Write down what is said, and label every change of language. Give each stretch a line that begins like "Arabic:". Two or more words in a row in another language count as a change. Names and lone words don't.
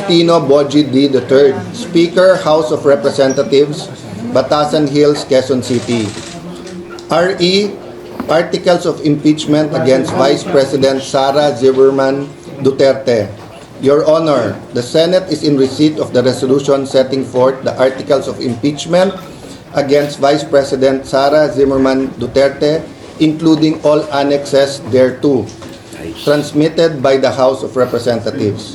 English: Faustino Boji D. III, Speaker, House of Representatives, Batasan Hills, Quezon City. RE, Articles of Impeachment against Vice President Sara Zimmerman Duterte. Your Honor, the Senate is in receipt of the resolution setting forth the Articles of Impeachment against Vice President Sara Zimmerman Duterte, including all annexes thereto, transmitted by the House of Representatives.